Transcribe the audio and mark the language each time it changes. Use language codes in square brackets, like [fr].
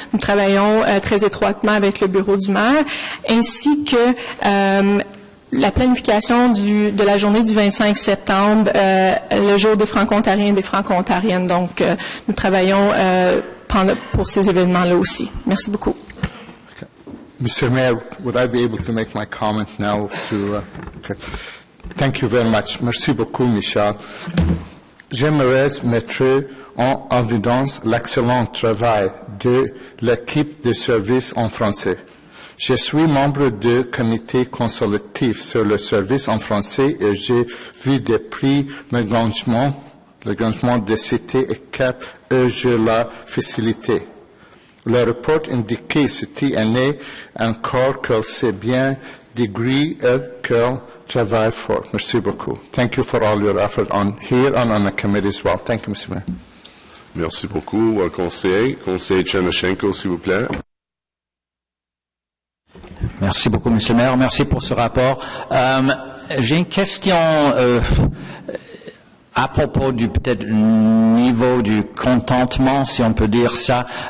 [fr] Nous travaillons très étroitement avec le bureau du maire, ainsi que la planification de la journée du 25 septembre, le jour des Franco-Ontariens et des Franco-Ontariennes. Donc, nous travaillons pour ces événements-là aussi. Merci beaucoup. [en] Okay. Mr. Mayor, would I be able to make my comment now? Okay. Thank you very much. [fr] Merci beaucoup, [en] Michel. [fr] J'aimerais mettre en évidence l'excellent travail de l'équipe de services en français. Je suis membre du comité consultatif sur le service en français et j'ai vu depuis l'engagement de citer et cap et je la facilité. Le rapport indiquait cette année encore qu'elle s'est bien degree et qu'elle travaille fort. Merci beaucoup. [en] Thank you for all your effort on here and on the committee as well. Thank you, Mr. Mayor. [fr] Merci beaucoup, conseiller. Conseiller Tchernoshenko, s'il vous plaît. Merci beaucoup, M. le maire. Merci pour ce rapport. J'ai une question à propos du peut-être niveau du contentement, si on peut dire ça.